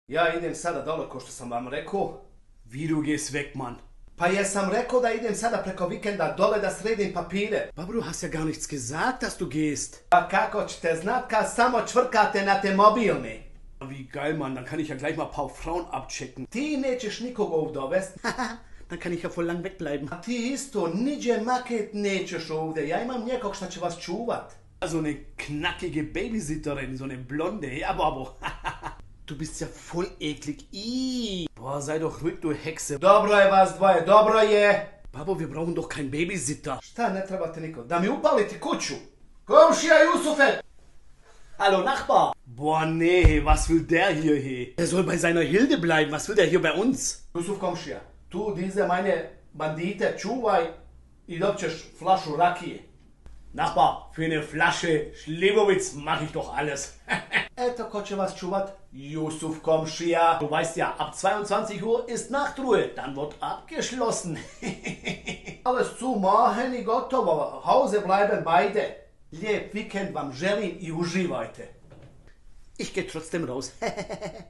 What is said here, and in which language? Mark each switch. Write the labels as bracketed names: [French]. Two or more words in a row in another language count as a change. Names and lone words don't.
[Bosnian] Ja idem sada dole ko što sam vam rekao. [German] Wie, du gehst weg, Mann? [Bosnian] Pa jesam rekao da idem sada preko vikenda dole da sredim papire. [German] Aber du hast ja gar nichts gesagt, dass du gehst. [Bosnian] Pa kako ćete znat kad samo čvrkate na te mobilne? [German] Wie geil, Mann. Dann kann ich ja gleich mal ein paar Frauen abchecken. [Bosnian] Ti nećeš nikoga ovdje dovest. [German] Dann kann ich ja voll lang wegbleiben. [Bosnian] A ti isto niđe maket nećeš ovdje. Ja imam nekog šta će vas čuvat. [German] So eine knackige Babysitterin, so eine blonde. Ja, Babo. Du bist ja voll eklig. Ih. Boah, sei doch ruhig, du Hexe. [Bosnian] Dobro je vas dvoje, dobro je. [German] Babo, wir brauchen doch keinen Babysitter. [Bosnian] Šta ne trebate nikog? Da mi upaliti kuću? Komšija Jusufe! [German] Hallo, Nachbar. Boah, nee, was will der hier, hey? Er soll bei seiner Hilde bleiben. Was will der hier bei uns? [Bosnian] Jusuf komšija, tu dize [German] meine bandite [Bosnian] čuvaj i dobit ćeš flašu rakije. [German] Nachbar, für eine Flasche Schlibowitz mache ich doch alles. [Bosnian] Eto ko će vas čuvat? Jusuf komšija. [German] Du weißt ja, ab 22 Uhr ist Nachtruhe. Dann wird abgeschlossen. Alles zu machen [Bosnian] i gotovo. [German] Hause bleiben beide. [Bosnian] Lijep vikend vam želim i uživajte. [German] Ich gehe trotzdem raus.